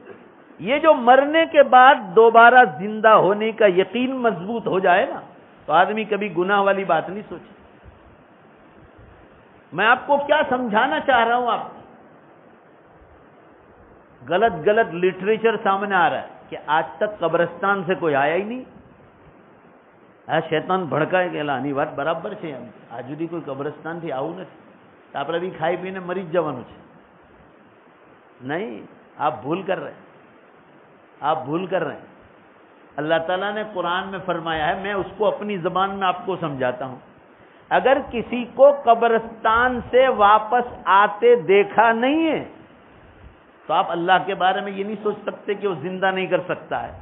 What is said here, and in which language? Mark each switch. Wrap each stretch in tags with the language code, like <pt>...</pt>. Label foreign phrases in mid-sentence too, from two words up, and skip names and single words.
<ur>یہ جو مرنے کے بعد دوبارہ زندہ ہونے کا یقین مضبوط ہو جائے نا, تو آدمی کبھی گناہ والی بات نہیں سوچے. میں آپ کو کیا سمجھانا چاہ رہا ہوں؟ آپ غلط غلط لٹریچر سامنے آ رہا ہے کہ آج تک قبرستان سے کوئی آیا ہی نہیں.</ur> <gu>شیطان ભડકાય કે આની વાત બરાબર છે, આજ સુધી કોઈ કબ્રસ્તાનથી આવું નથી, આપણે બી ખાઈ પીને મરી જ જવાનું છે. નહીં,</gu> <ur>آپ بھول کر رہے ہیں, آپ بھول کر رہے ہیں. اللہ تعالیٰ نے قرآن میں فرمایا ہے, میں اس کو اپنی زبان میں آپ کو سمجھاتا ہوں. اگر کسی کو قبرستان سے واپس آتے دیکھا نہیں ہے تو آپ اللہ کے بارے میں یہ نہیں سوچ سکتے کہ وہ زندہ نہیں کر سکتا ہے.</ur>